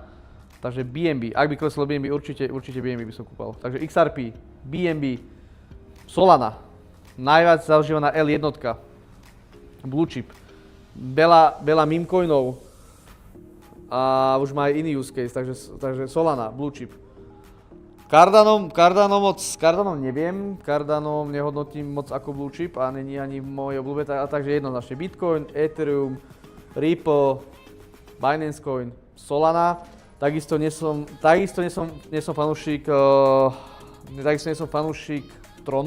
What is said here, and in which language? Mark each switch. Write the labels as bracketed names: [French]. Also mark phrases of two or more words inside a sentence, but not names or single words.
[Slovak] Takže BNB, ak by kleslo BNB, určite BNB by som kúpal. Takže XRP, BNB, Solana, najviac zaužívaná L1, [English] blue chip, [Slovak] veľa meme coinov a už má aj iný [English] use case, [Slovak] takže Solana, [English] blue chip. [Slovak] Cardano neviem, Cardano nehodnotím moc ako [English] blue chip [Slovak] a není ani moje obľúbe, takže jednoznačne Bitcoin, Ethereum, Ripple, Binance Coin, Solana. Takisto nie som fanúšik Tronu.